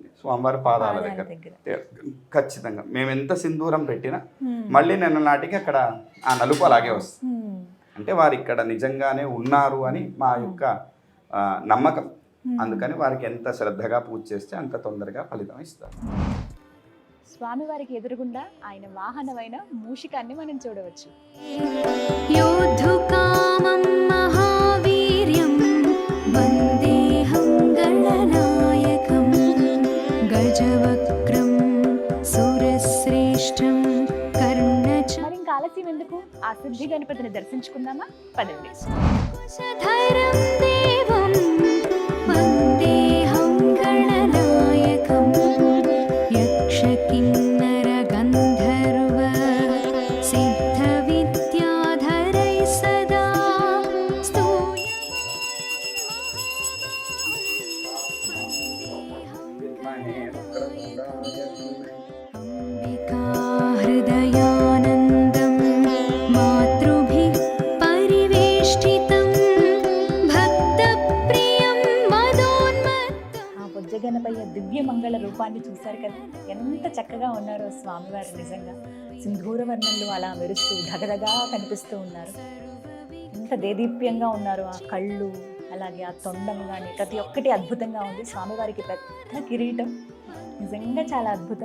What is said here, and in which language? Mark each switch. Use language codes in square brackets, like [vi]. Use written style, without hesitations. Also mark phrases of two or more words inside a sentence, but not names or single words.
[te] స్వామివారి పాదాల దగ్గర ఖచ్చితంగా మేము ఎంత సింధూరం పెట్టినా మళ్ళీ నిన్న నాటికి అక్కడ ఆ నలుపు అలాగే వస్తుంది. అంటే వారు ఇక్కడ నిజంగానే ఉన్నారు అని మా యొక్క నమ్మకం. అందుకని వారికి ఎంత శ్రద్ధగా పూజ చేస్తే అంత తొందరగా ఫలితం ఇస్తారు. స్వామివారికి ఎదురుగుండా ఆయన వాహనమైన మూషికాన్ని మనం చూడవచ్చు. [sa] योद्धुकामं महावीर्यं वन्देऽहं गणनायकं गजवक्त्रं सुरश्रेष्ठं कर्णच. [te] మరి ఇంకా ఆలస్యం ఎందుకు, ఆ సిద్ధి గణపతిని దర్శించుకుందామా? పదండి. [sa] धैर्यं देवं वन्देऽहं गणनायकं यक्षकिन्नर गन्धर्व सिद्धविद्याधरैः सदा अम्बिका हृदयानन्दं मातृभिः परिवेष्टितं भक्तप्रियं मदोन्मत्तं. [te] ఆ బొజ్జగణపయ్య దివ్య మంగళ రూపాన్ని చూశారు కదా, ఎంత చక్కగా ఉన్నారో స్వామివారు. నిజంగా సింధూర వర్ణంలో అలా మెరుస్తూ ధగధగా కనిపిస్తూ ఉన్నారు. ఎంత దేదీప్యంగా ఉన్నారు. ఆ కళ్ళు అలాగే ఆ తొండం కానీ ప్రతి ఒక్కటి అద్భుతంగా ఉంది. స్వామివారికి పెద్ద కిరీటం నిజంగా చాలా అద్భుతం.